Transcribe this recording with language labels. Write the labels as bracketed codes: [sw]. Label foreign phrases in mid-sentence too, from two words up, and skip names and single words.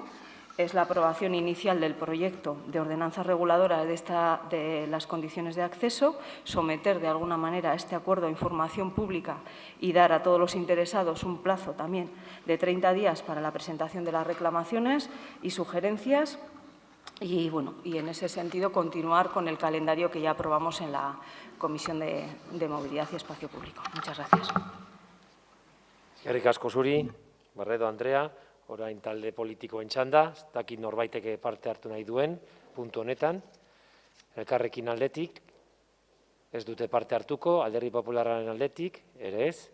[es] es la aprobación inicial del proyecto de ordenanza reguladora de las condiciones de acceso, someter de alguna manera este acuerdo a información pública y dar a todos los interesados un plazo también de 30 días para la presentación de las reclamaciones y sugerencias y en ese sentido continuar con el calendario que ya aprobamos en la Comisión de Movilidad y Espacio Público. Muchas gracias. [eu] Eskerrik asko zuri, Barredo Andrea. Orain talde politikoen txanda, ez dakit norbaiteke parte hartu nahi duen, puntu honetan. Elkarrekin aldetik, ez dute parte hartuko, Alderdi Popularraren aldetik, ere ez.